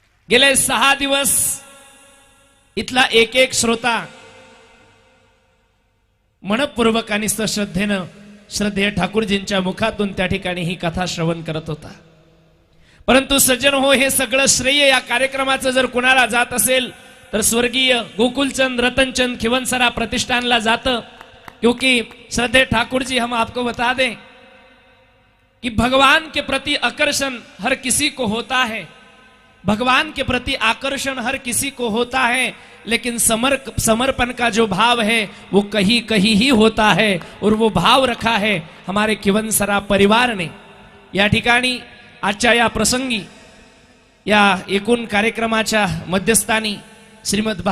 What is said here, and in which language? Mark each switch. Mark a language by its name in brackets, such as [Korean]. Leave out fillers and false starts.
[Marathi] गेले 6 दिवस इथला एक एक श्रोता मनपूर्वक आणि श्रद्धेनं श्रद्धेय ठाकूरजींच्या मुखातून त्या ठिकाणी ही कथा श्रवण करत होता। परंतु सज्जन हो, हे सगळं श्रेय या कार्यक्रमाचं जर कुणाला जात असेल तर स्वर्गीय गोकुलचंद रतनचंद खिवनसरा प्रतिष्ठानला जातं। [Hindi] क्योंकि श्रद्धेय ठाकुर जी, हम आपको बता दें कि भगवान के प्रति आकर्षण हर किसी को होता है, भगवान के प्रति आकर्षण हर किसी को होता है, लेकिन समर्पण का जो भाव है वो कहीं कहीं ही होता है, और वो भाव रखा है हमारे खिवनसरा परिवार ने। [Marathi] या ठिकाणी आजच्या या प्रसंगी या एकूण कार्यक्रमाच्या मध्यस्थानी श्रीमद